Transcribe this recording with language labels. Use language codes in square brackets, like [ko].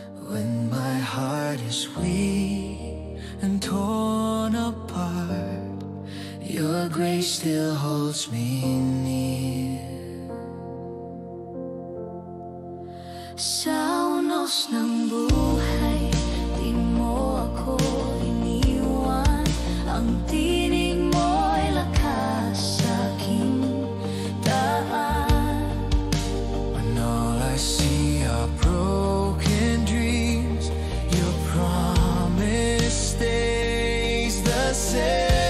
[en] When my heart is weak and torn apart, your grace still holds me near. [tl] Sa unos ng buhay, di mo ako iniwan. Ang tinig mo'y lakas sa aking daan. [en] When all I see are broken dreams, your promise stays the same.